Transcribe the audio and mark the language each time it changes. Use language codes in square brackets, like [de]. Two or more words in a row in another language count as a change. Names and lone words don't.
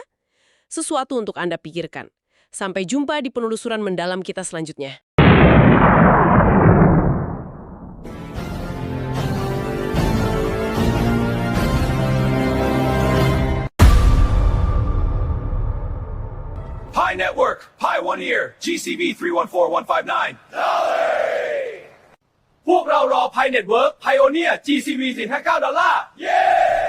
[id] Sesuatu untuk Anda pikirkan. Sampai jumpa di penelusuran mendalam kita selanjutnya. Pi Network, Pi 1 Year, GCV 314159. [th] พวกเรารอ Pi Network Pioneer GCV $459 เย้